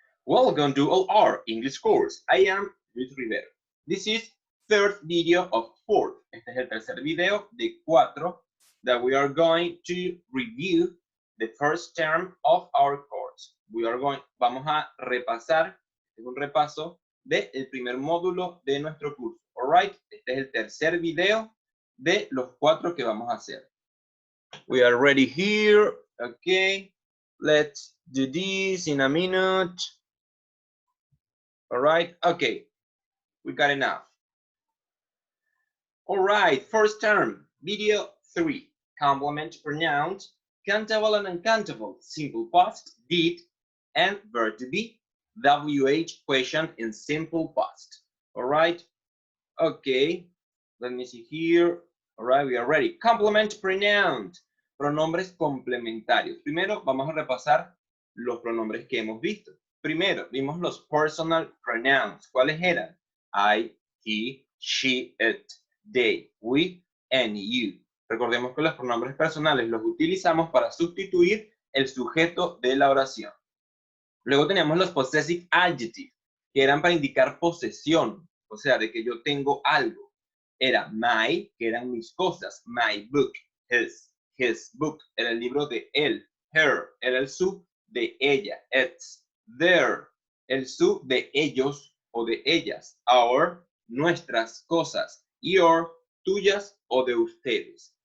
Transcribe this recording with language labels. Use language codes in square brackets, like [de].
[en] Welcome to all our English course. I am Luis Rivero. This is third video of 4. [es] Este es el tercer video de 4 [en] that we are going to review the first term of our course. [es] Vamos a repasar, es un repaso del primer módulo de nuestro curso. Alright, este es el tercer video de los 4 que vamos a hacer. [en] We are ready here. Okay, let's do this in a minute. All right, okay, we got enough. All right, first term, video 3, complement pronouns, countable and uncountable, simple past, did, and verb to be, WH question in simple past. All right, okay, let me see here. All right, we are ready. Complement pronouns, [es] pronombres complementarios. Primero vamos a repasar los pronombres que hemos visto. Primero, vimos los personal pronouns. ¿Cuáles eran? [en] I, he, she, it, they, we, and you. [es] Recordemos que los pronombres personales los utilizamos para sustituir el sujeto de la oración. Luego teníamos los possessive adjectives, que eran para indicar posesión, o sea, de que yo tengo algo. Era my, que eran mis cosas, [en] my book, his book, [es] era el libro de él, her, era el su de ella, its, their, el su de ellos o de ellas, our, nuestras cosas, your, tuyas o de ustedes.